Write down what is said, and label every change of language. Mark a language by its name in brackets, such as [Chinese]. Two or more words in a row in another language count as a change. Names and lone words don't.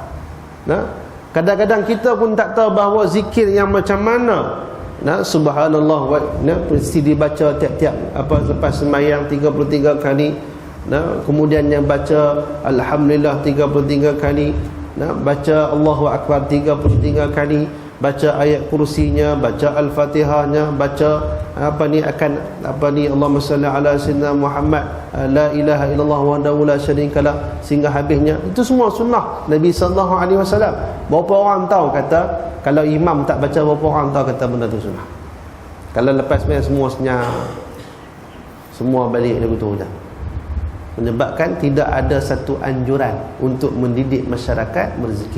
[Malay] Kadang-kadang kita pun tak tahu bahawa zikir yang macam mana. Subhanallah mesti dibaca tiap-tiap lepas sembahyang 33 kali. Kemudian yang baca alhamdulillah 33 kali, baca Allahu akbar 33 kali, baca ayat kursinya, baca al-fatihahnya, baca [Arabic] اللهم صل على سيدنا محمد, لا إله إلا الله وحده لا شريك له, [Malay] sehingga habisnya. Itu semua sunnah Nabi [Arabic] صلى الله عليه وسلم. [Malay] Berapa orang tahu kata kalau imam tak baca, berapa orang tahu kata benda tu sunnah? Kalau lepas main semua senyap, semua balik dia betul dah. Menyebabkan tidak ada satu anjuran untuk mendidik masyarakat berzikir.